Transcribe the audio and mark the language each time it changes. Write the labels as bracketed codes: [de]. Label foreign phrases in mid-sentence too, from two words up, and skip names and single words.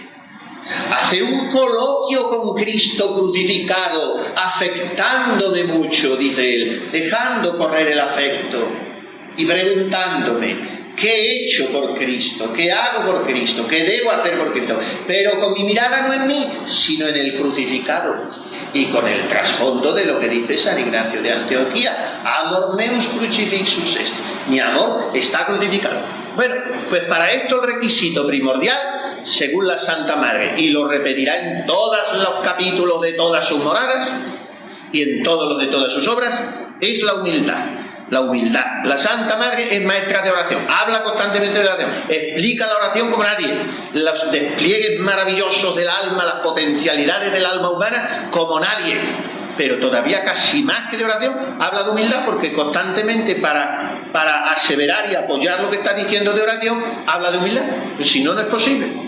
[es] Hacer un coloquio con Cristo crucificado, afectándome mucho, dice él, dejando correr el afecto y preguntándome, ¿qué he hecho por Cristo? ¿Qué hago por Cristo? ¿Qué debo hacer por Cristo? Pero con mi mirada no en mí, sino en el crucificado. Y con el trasfondo de lo que dice San Ignacio de Antioquía, [la] amor meus crucifixus est. [es] Mi amor está crucificado. Bueno, pues para esto el requisito primordial, según la Santa Madre, y lo repetirá en todos los capítulos de todas sus moradas y en todos los de todas sus obras, es la humildad. La humildad. La Santa Madre es maestra de oración, habla constantemente de la oración, explica la oración como nadie, los despliegues maravillosos del alma, las potencialidades del alma humana como nadie, pero todavía casi más que de oración, habla de humildad porque constantemente para aseverar y apoyar lo que está diciendo de oración, habla de humildad, pues si no, no es posible.